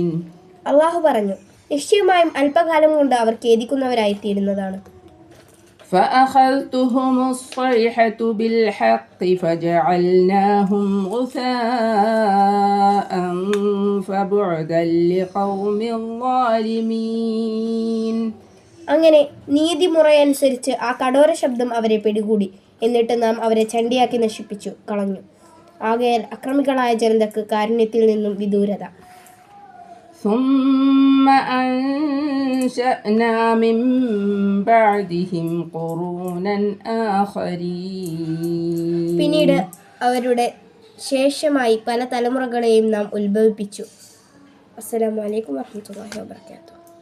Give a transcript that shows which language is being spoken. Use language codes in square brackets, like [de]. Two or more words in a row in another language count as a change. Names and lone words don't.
[ml] അള്ളാഹു പറഞ്ഞു, നിശ്ചയമായും അല്പകാലം കൊണ്ട് അവർ ഖേദിക്കുന്നവരായിത്തീരുന്നതാണ്. [ar] فأخذتهم الصيحة بالحق فجعلناهم غثاء فبعدا لقوم الظالمين. [ml] അങ്ങനെ നീതിമുറയനുസരിച്ച് ആ കഠോര ശബ്ദം അവരെ പിടികൂടി. എന്നിട്ട് നാം അവരെ ചണ്ടിയാക്കി നശിപ്പിച്ചു കളഞ്ഞു. ആകയാൽ അക്രമികളായ ജനതക്ക് കാരുണ്യത്തിൽ നിന്നും വിദൂരത. [ar] ثم أنشأنا من بعدهم قرونا آخرين. [ml] പിന്നീട് അവരുടെ ശേഷമായി പല തലമുറകളെയും നാം ഉത്ഭവിപ്പിച്ചു. [ar] السلام عليكم ورحمة الله وبركاته.